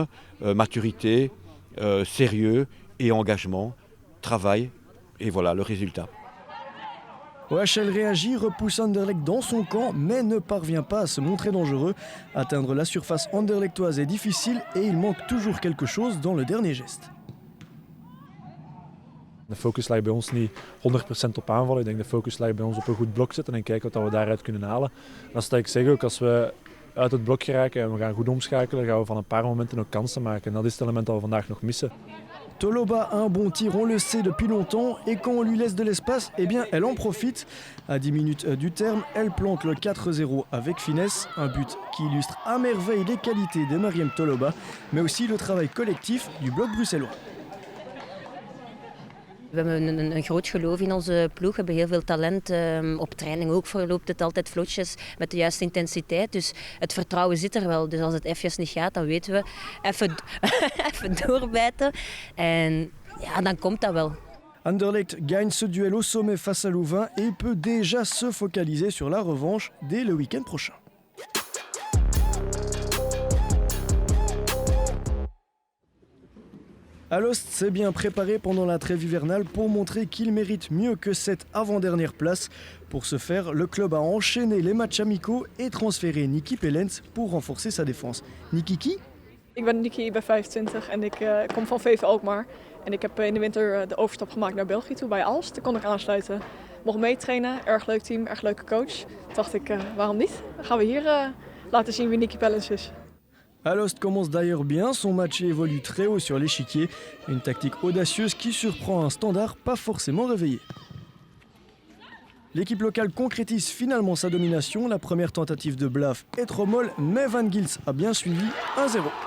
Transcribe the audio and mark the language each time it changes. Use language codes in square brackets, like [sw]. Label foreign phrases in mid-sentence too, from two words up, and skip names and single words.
[fr] Maturité, sérieux et engagement, travail, et voilà le résultat. OHL réagit, repousse Anderlecht dans son camp, mais ne parvient pas à se montrer dangereux. Atteindre la surface anderlechtoise est difficile et il manque toujours quelque chose dans le dernier geste. [nl] De focus ligt bij ons niet 100% op aanvallen. Ik denk de focus ligt bij ons op een goed blok zetten en kijken wat we daaruit kunnen halen. Dat is dat ik zeg ook, als we uit het blok geraken en we gaan goed omschakelen, gaan we van een paar momenten ook kansen maken. En dat is het element dat we vandaag nog missen. [fr] Toloba a un bon tir, on le sait depuis longtemps, et quand on lui laisse de l'espace, eh bien elle en profite. À 10 minutes du terme, elle plante le 4-0 avec finesse, un but qui illustre à merveille les qualités de Mariam Toloba, mais aussi le travail collectif du bloc bruxellois. [nl] We hebben een groot geloof in onze ploeg. We hebben heel veel talent. Op training ook verloopt het altijd vlotjes met de juiste intensiteit. Dus het vertrouwen zit er wel. Dus als het even niet gaat, dan weten we even doorbijten. En ja, dan komt dat wel. [fr] Anderlecht gagne ce duel au sommet face à Louvain et peut déjà se focaliser sur la revanche dès le week-end prochain. Alost s'est bien préparé pendant la trêve hivernale pour montrer qu'il mérite mieux que cette avant-dernière place. Pour ce faire, le club a enchaîné les matchs amicaux et transféré Niki Pellens pour renforcer sa défense. Niki qui? [nl] Ik ben Niki, ik ben 25 en ik kom van VV Alkmaar. En ik heb in de winter de overstap gemaakt naar België toe bij Aalst. Daar kon ik aansluiten. Mocht meetrainen, erg leuk team, erg leuke coach. Toen dacht ik, waarom niet? Dan gaan we hier laten zien wie Niki Pellens is. [fr] Alost commence d'ailleurs bien son match et évolue très haut sur l'échiquier. Une tactique audacieuse qui surprend un Standard pas forcément réveillé. L'équipe locale concrétise finalement sa domination. La première tentative de Blaf est trop molle, mais Van Gils a bien suivi 1-0.